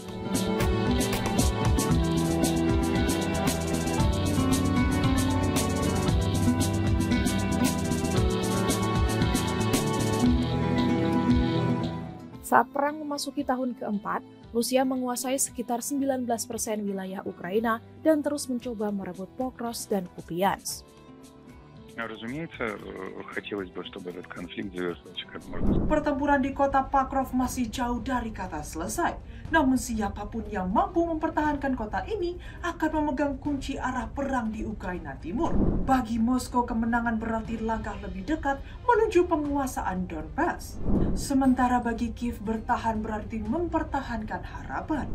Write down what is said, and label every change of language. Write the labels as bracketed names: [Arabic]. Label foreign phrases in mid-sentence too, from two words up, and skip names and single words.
[Indonesian] Saat perang memasuki tahun keempat, Rusia menguasai sekitar 19% wilayah Ukraina dan terus mencoba merebut Pokrovsk dan Kupiansk. [Russian] Разумеется, хотелось бы, чтобы этот конфликт завершился как можно скорее. [Indonesian] Pertempuran di kota Покров masih jauh dari kata selesai. Namun siapapun yang mampu mempertahankan kota ini akan memegang kunci arah perang di Ukraina Timur. Bagi Moskow, kemenangan berarti langkah lebih dekat menuju penguasaan Donbas. Sementara bagi Kiev, bertahan berarti mempertahankan harapan.